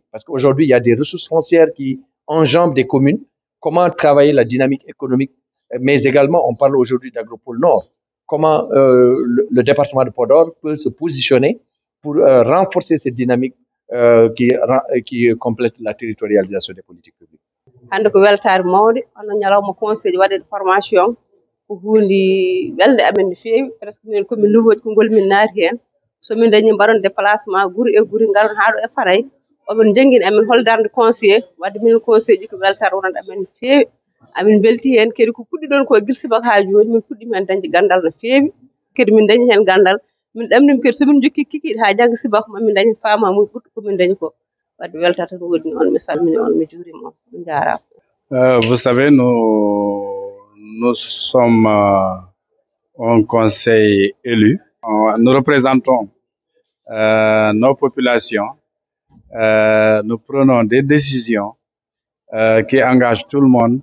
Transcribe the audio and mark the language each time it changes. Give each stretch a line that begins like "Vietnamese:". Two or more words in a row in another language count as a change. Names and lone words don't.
French: Parce qu'aujourd'hui, il y a des ressources foncières qui enjambent des communes. Comment travailler la dynamique économique? Mais également, on parle aujourd'hui d'Agropole Nord. Comment le département de Podor peut se positionner pour renforcer cette dynamique qui complète la territorialisation des politiques publiques.
Fula: Hande ko weltare mawde ono ñalawma conseil waɗe formation ko hunde welde amen no feewi presque min komin nouveau ko ngol min naati hen somin dañi mbaɗon déplacement guure e guure garon ha ɗo e Faray oɓen jangguini amen hol darde conseiller wadde min conseil ji ko weltare wonande amen no feewi amin belti hen kadi ko puɗɗi ɗon ko guila subaka ha joni min puɗɗima hen dañde gandal no feewi kadi min dañi hen gandal min ɗamnima kadi somin jokki kikiɗe ha jangga subaka mamin dañi famamuya ɓurɗo komin dañi ko.
French: Vous savez, nous sommes un conseil élu. Nous représentons nos populations. Nous prenons des décisions qui engagent tout le monde.